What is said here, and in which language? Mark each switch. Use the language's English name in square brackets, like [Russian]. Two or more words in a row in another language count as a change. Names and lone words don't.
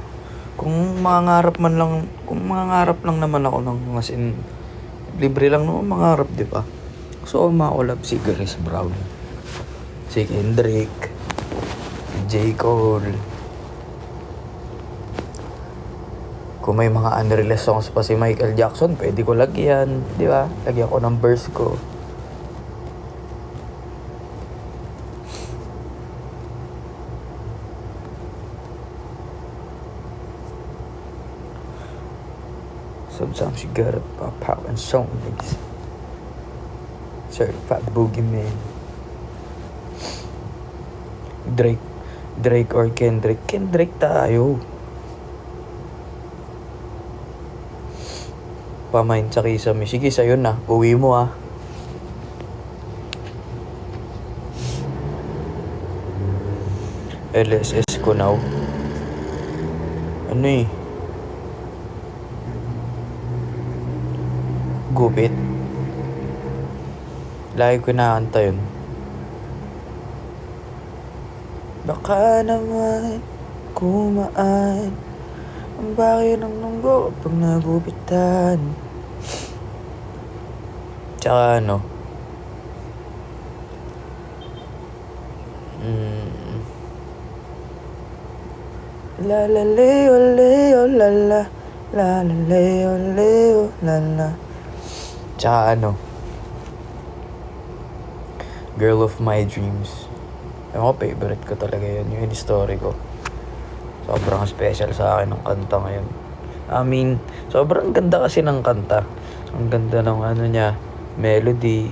[Filipino] Kung mangarap lang naman ako ng [English] as in, [Filipino] libre lang naman mangarap, di ba? So, ma-collab si Chris Brown, si Kendrick, J. Cole. Kung may mga unreleased songs pa si Michael Jackson, pwede ko lagyan, di ba? Lagyan ko ng verse ko. [English] Sometimes you gotta pop out and show niggas. Certified boogeyman. Drake or Kendrick? [Filipino] Kendrick tayo. Pamain sa Kisame. Sige, sa'yo na. Uwi mo, ah. LSS ko now. Ano eh? Gupit. Lagi ko nakanta yun. Baka naman kumaan ang bakit ng nunggo pag nagupitan. Tsaka ano, la la leo leo la la la la leo leo la la. Tsaka ano, Girl of My Dreams. Ewan ko, favorite ko talaga yun. Yung story ko. Sobrang special sa akin ng kanta ngayon. [English] I mean, [Filipino] sobrang ganda kasi ng kanta. Ang ganda ng ano niya, melody.